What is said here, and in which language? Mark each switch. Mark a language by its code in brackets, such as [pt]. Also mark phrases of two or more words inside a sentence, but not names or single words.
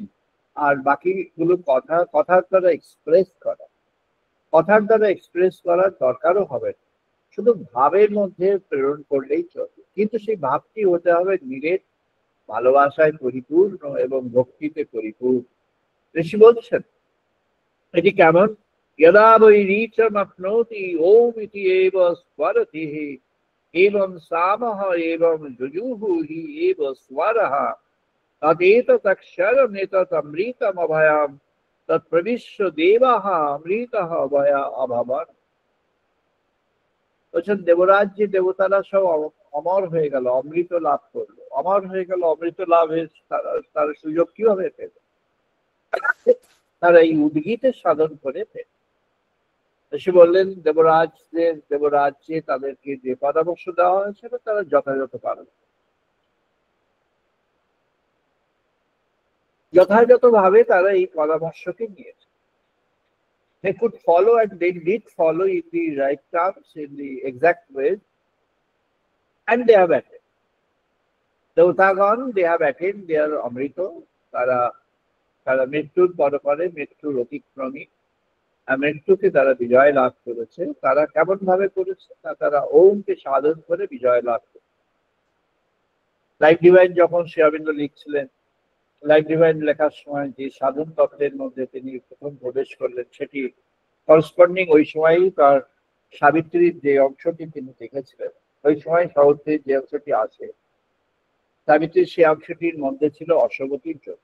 [bn] আর বাকিগুলো কথার দ্বারা এক্সপ্রেস করা, কথার দ্বারা এক্সপ্রেস করার দরকারও হবে না, শুধু ভাবের মধ্যে প্রেরণ করলেই চলবে। কিন্তু সেই ভাবটি হতে হবে নিরেট ভালোবাসায় পরিপূর্ণ এবং ভক্তিতে পরিপূর্ণ। ঋষি বলছেন এটি কেমন? [sa] यदा वै रीचम अपनोति ओम इति एव स्वरतिः एवं सामः एवं जुजुहु हि एव स्वरः तदेतदक्षरमेतदमृतमभयं तत्प्रविश्य देवाः अमृतः अभया अभवन्। [bn] বলছেন দেবরাজ্যে দেবতারা সব অমর হয়ে গেল, অমৃত লাভ করলো। অমর হয়ে গেল, অমৃত লাভের তার সুযোগ কিভাবে পেল? তারা এই উদ্গীতের সাধন করে পেল। সে বললেন দেবরাজ্যে তাদেরকে যে পরামর্শ দেওয়া হয়েছিল তারা যথাযথ পালন, যথাযথভাবে তারা এই পরামর্শকে নিয়েছে। [en] They could follow and they did follow in the right terms, in the exact way, and they have attained. দেবতাগণ, they have attained their অমৃত। [bn] তারা মৃত্যুর পরে মৃত্যুর অতিক্রমী, মৃত্যুকে তারা বিজয় লাভ করেছে। তারা কেমন ভাবে করেছে? তারা ওমকে সাধন করে বিজয় লাভ করেছে। লাইফ ডিভাইন যখন শ্রী অরবিন্দ লিখছিলেন, লাইফ ডিভাইন লেখার সময় যে সাধন তত্ত্বের মধ্যে তিনি প্রথম প্রবেশ করলেন, সেটি করসপন্ডিং ওই সময়ই তার সাবিত্রীর যে অংশটি তিনি দেখেছিলেন, ওই সময় সাবিত্রীর যে অংশটি আছে, সাবিত্রীর সেই অংশটির মধ্যে ছিল অশ্ববতীর যোগ।